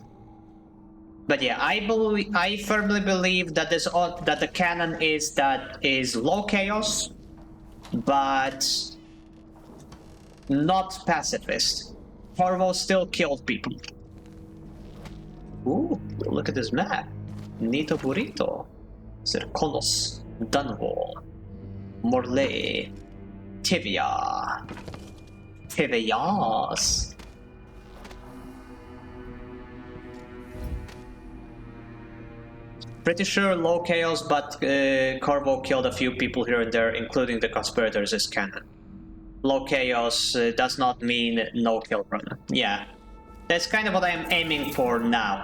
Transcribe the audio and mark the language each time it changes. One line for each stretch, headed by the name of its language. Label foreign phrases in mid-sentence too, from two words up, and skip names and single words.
English: But yeah, I firmly believe that that the canon is low chaos, but not pacifist. Corvo still killed people. Ooh, look at this map. Nito Burrito. Serkonos. Dunwall. Morlaix. Tivia. Tivias. Pretty sure low chaos, but Corvo killed a few people here and there, including the conspirators, is canon. Low chaos does not mean no kill run. Yeah, that's kind of what I'm aiming for now.